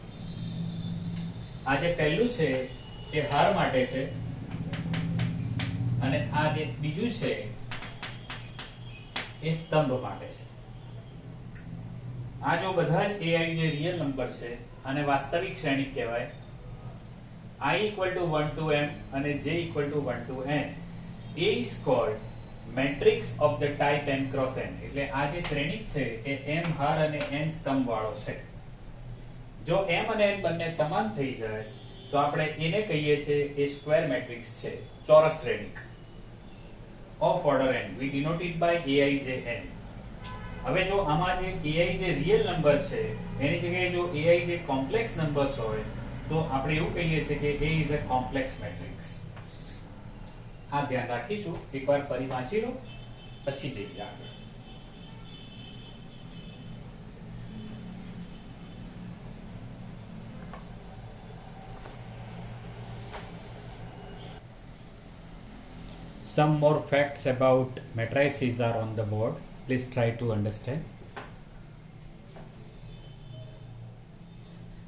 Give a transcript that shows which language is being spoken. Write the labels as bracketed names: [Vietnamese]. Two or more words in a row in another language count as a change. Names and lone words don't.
[Gujarati] આ જે પહેલું છે એ હાર માટે છે અને આ જે બીજું છે એ સ્તંભ માટે છે. આ જો બધા જ ai જે [English] real number [Gujarati] છે આને વાસ્તવિક શ્રેણી કહેવાય. [English] I equal to 1 to m and j equal to 1 to n. A is called matrix of the type n cross n. [Gujarati] એટલે આ જે શ્રેણી છે એ m હાર અને n સ્તંભ વાળો છે. જો m અને n બંને સમાન થઈ જાય તો આપણે એને કહીએ છીએ એ [English] square matrix [Gujarati] છે, ચોરસ શ્રેણિક [English] of order n. We denote it by aijn. [Gujarati] હવે જો આમાં જે ai જે [English] real number [Gujarati] છે એની જગ્યાએ જો ai જે [English] complex numbers [Gujarati] હોય તો આપણે એવું કહીએ છીએ કે [English] A is a complex matrix. [Gujarati] આ ધ્યાન રાખીશું. એકવાર ફરી વાંચી લો પછી જઈએ આગળ. [English] Some more facts about matrices are on the board. Please try to understand.